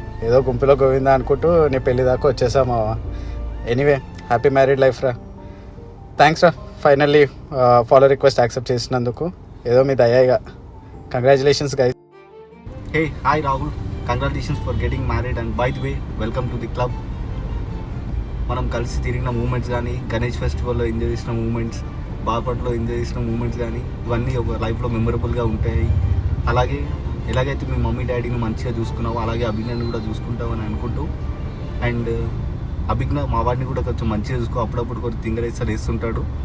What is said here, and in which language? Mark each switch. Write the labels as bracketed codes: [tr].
[te] ఏదో గుంపులో గోవిందా అనుకుంటూ నీ పెళ్లి దాకా వచ్చేసా మావా. ఎనీవే, [en] happy married life [te] రా. థ్యాంక్స్ రా, ఫైనల్లీ ఫాలో రిక్వెస్ట్ యాక్సెప్ట్ చేసినందుకు. ఏదో మీ దయగా. Congratulations guys. [en] Hey, hi Rahul. Congratulations for getting married, and by the way, welcome to the club. [te] మనం కలిసి తిరిగిన మూమెంట్స్ కానీ, గణేష్ ఫెస్టివల్లో ఎంజాయ్ చేసిన మూమెంట్స్, బాపట్లో ఎంజాయ్ చేసిన మూమెంట్స్ కానీ, ఇవన్నీ ఒక లైఫ్లో మెమరబుల్గా ఉంటాయి. అలాగే ఎలాగైతే మీ మమ్మీ డాడీని మంచిగా చూసుకున్నావో అలాగే అభిజ్ఞాన్ని కూడా చూసుకుంటామని అనుకుంటూ, అండ్ అభిజ్ఞ మా వాడిని కూడా కొంచెం మంచిగా చూసుకో, అప్పుడప్పుడు కొంచెం తింగరేస్తారు వేస్తుంటాడు.